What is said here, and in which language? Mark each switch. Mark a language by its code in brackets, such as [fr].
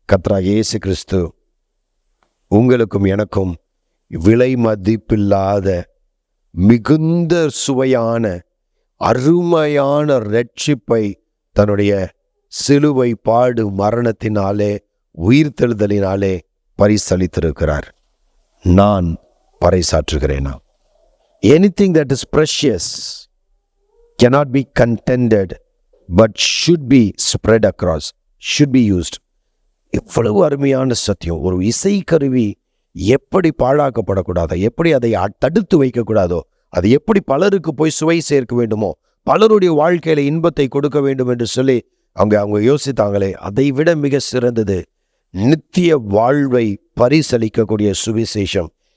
[ta] கர்த்தராகிய இயேசு கிறிஸ்து உங்களுக்கும் எனக்கும் விலை மதிப்பில்லாத மிகுந்த சுவையான அருமையான ரட்சிப்பை தன்னுடைய சிலுவை பாடு மரணத்தினாலே உயிர்த்தெழுதலினாலே பரிசளித்திருக்கிறார். நான் பறைசாற்றுகிறேனா? [en] Anything that is precious cannot be contended but should be spread across, should be used. [ta] இவ்வளவு அருமையான சத்தியம். ஒரு இசை கருவி எப்படி பாழாக்கப்படக்கூடாதோ, எப்படி அதை தடுத்து வைக்கக்கூடாதோ, அது எப்படி பலருக்கு போய் சுவை சேர்க்க வேண்டுமோ, பலருடைய வாழ்க்கையில இன்பத்தை கொடுக்க வேண்டும் என்று சொல்லி அவங்க யோசித்தாங்களே, அதை விட மிக சிறந்தது நித்திய வாழ்வை பரிசளிக்கக்கூடிய சுவிசேஷம்.